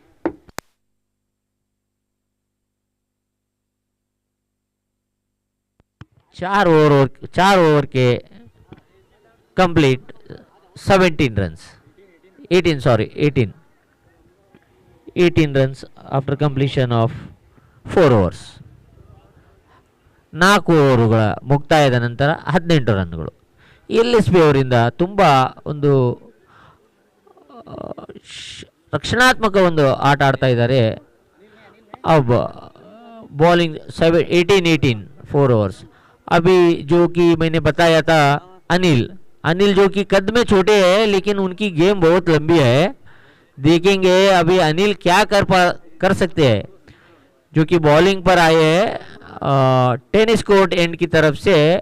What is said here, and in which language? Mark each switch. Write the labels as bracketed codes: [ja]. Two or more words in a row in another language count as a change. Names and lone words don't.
[hi] चार ओवर के कंप्लीट 17 रन, 18 रन [en] after completion of 4 overs. [kn] 4 ಓವರುಗಳ ಮುಕ್ತಾಯದ ನಂತರ 18 ರನ್ಗಳು. ಎಲ್ಎಸ್ಬಿ ಅವರಿಂದ ತುಂಬ ಒಂದು ರಕ್ಷಣಾತ್ಮಕ ಒಂದು ಆಟ ಆಡ್ತಾ ಇದ್ದಾರೆ. [hi] अब बॉलिंग 18 4 ओवर्स। अभी जो कि मैंने बताया था अनिल जो कि कद में छोटे हैं लेकिन उनकी गेम बहुत लंबी है। देखेंगे अभी अनिल क्या कर सकते हैं, जो कि बॉलिंग पर आए हैं [en] tennis court end [hi] की तरफ से।